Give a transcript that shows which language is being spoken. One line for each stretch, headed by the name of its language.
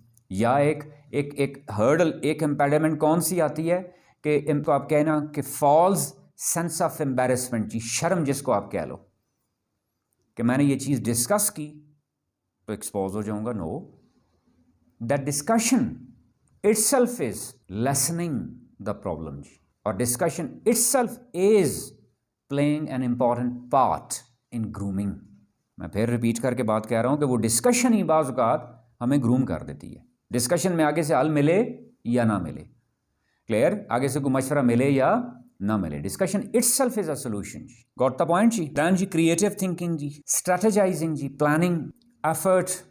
Urdu: یا ایک ہرڈل, ایک امپیڈمنٹ کون سی آتی ہے کہ ان کو آپ کہنا کہ
English: false sense of embarrassment
Urdu: جی, شرم جس کو آپ کہہ لو, کہ میں نے یہ چیز ڈسکس کی تو ایکسپوز ہو جاؤں گا.
English: No, that discussion itself is lessening the problem ji, or discussion itself is playing an important part in grooming.
Urdu: میں پھر ریپیٹ کر کے بات کہہ رہا ہوں کہ وہ ڈسکشن ہی بعض اوقات ہمیں گروم کر دیتی ہے. ڈسکشن میں آگے سے حل ملے یا نہ ملے, کلیئر, آگے سے کوئی مشورہ ملے یا نہ ملے,
English: Discussion itself is a solution. Got the point
Urdu: جی.
English: Then جی creative thinking جی, strategizing جی, پلاننگ, ایفرٹ.